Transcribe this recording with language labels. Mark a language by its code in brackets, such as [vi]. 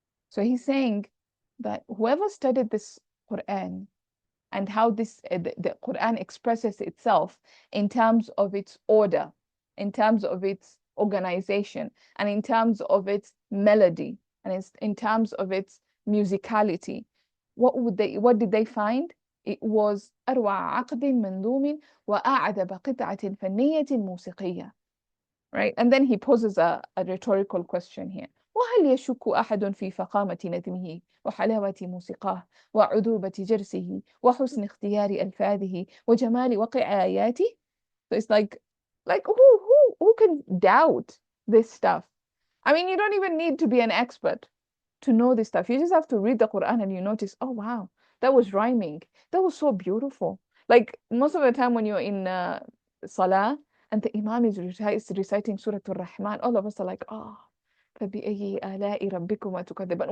[en] So he's saying that whoever studied this Quran and how the Quran expresses itself in terms of its order, in terms of its organization, and in terms of its melody, and in terms of its musicality, what did they find? It was [ar] أروع عقد منظوم وأعذب قطعة فنية موسيقية. [en] Right? And then he poses a rhetorical question here. [ar] وهل يشك أحد في فخامة نظمه وحلاوة موسيقاه وعذوبة جرسه وحسن اختيار ألفاظه وجمال وقع آياته? [en] So it's like who can doubt this stuff? I mean, you don't even need to be an expert to know this stuff. You just have to read the Quran and you notice, oh wow, that was rhyming. That was so beautiful. Like most of the time when you're in Salah and the Imam is reciting Surah Al-Rahman, all of us are like, oh, [ar] فبأي آلاء ربكما تكذبان.